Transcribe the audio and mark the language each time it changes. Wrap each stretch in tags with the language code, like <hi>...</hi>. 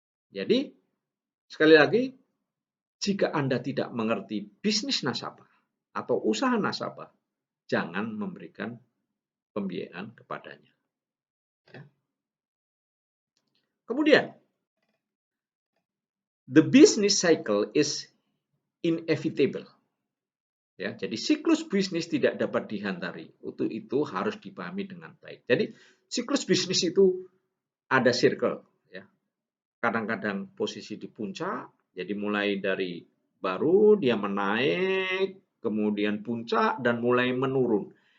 <id>Jadi, sekali lagi, jika Anda tidak mengerti bisnis nasabah atau usaha nasabah, jangan memberikan pembiayaan kepadanya. Ya.</id> <en>Kemudian, the business cycle is inevitable.</en> <id>Ya, jadi siklus bisnis tidak dapat dihindari. Untuk itu harus dipahami dengan baik. Jadi siklus bisnis itu ada circle. Ya. Kadang-kadang posisi di puncak, jadi mulai dari baru dia menaik, kemudian puncak dan mulai menurun.</id>